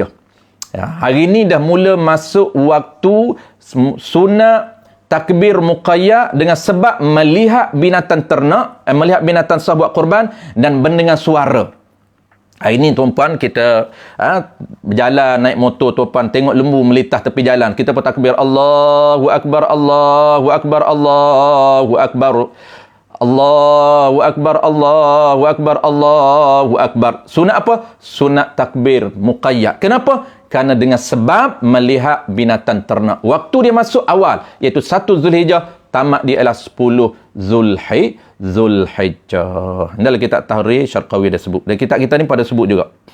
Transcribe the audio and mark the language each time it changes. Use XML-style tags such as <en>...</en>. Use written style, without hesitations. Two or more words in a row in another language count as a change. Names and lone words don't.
<ms>Hari ni dah mula masuk waktu sunat takbir muqayyad dengan sebab melihat binatang ternak, melihat binatang sah buat korban dan mendengar suara. Hari ni tuan-puan, kita berjalan naik motor tuan-puan, tengok lembu melintah tepi jalan, kita pun takbir</ms> <ar>الله أكبر, الله أكبر, الله أكبر, الله أكبر, الله أكبر, الله أكبر.</ar> <ms>Sunat apa? Sunat takbir muqayyad. Kenapa? Kerana dengan sebab melihat binatang ternak. Waktu dia masuk awal, iaitu 1 Zulhijjah, tamat dia ialah 10 Zulhijjah. Dalam kitab Tarikh Syarqawi dia sebut. Dan kitab kita ni pada sebut juga.</ms>